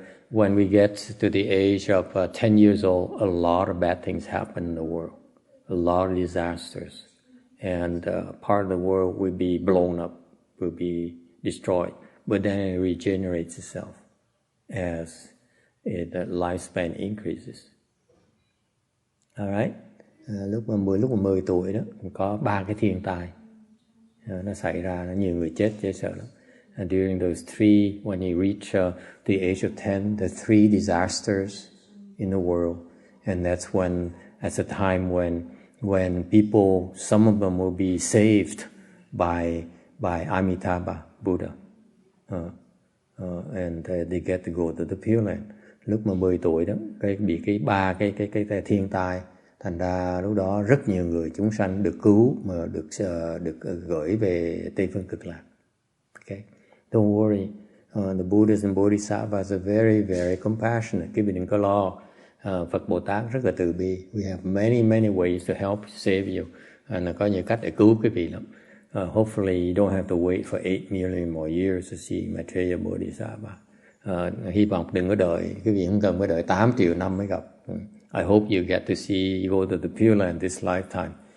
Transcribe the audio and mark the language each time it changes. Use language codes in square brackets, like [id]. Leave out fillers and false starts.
[en] When we get to the age of 10 years old, a lot of bad things happen in the world. A lot of disasters. And part of the world will be blown up, will be destroyed. But then it regenerates itself as the lifespan increases. Alright? [vi] Lúc mà 10 tuổi đó, có 3 cái thiên tai. Nó xảy ra, nó nhiều người chết dễ sợ lắm. [en] And during those 3, when you reach the age of 10, the 3 disasters in the world. and that's a time when people, some of them will be saved by Amitabha Buddha, and they get to go to the Pure Land. [vi] Lúc mà 10 tuổi đó, bị cái thiên tai, thành ra lúc đó rất nhiều người chúng sanh được cứu mà được gửi về Tây phương Cực Lạc. [en] Okay, don't worry. The Buddhas and Bodhisattvas are very, very compassionate. [vi] Quý vị đừng có lo. Phật Bồ Tát rất là từ bi. [en] We have many ways to help save you. [vi] Có nhiều cách để cứu quý vị lắm. [en] Hopefully you don't have to wait for 8 million more years to see Maitreya Bodhisattva. [vi] Hy vọng đừng có đợi, quý vị không cần phải đợi 8 triệu năm mới gặp. [en] I hope you get to see, you go to the Pure Land this lifetime.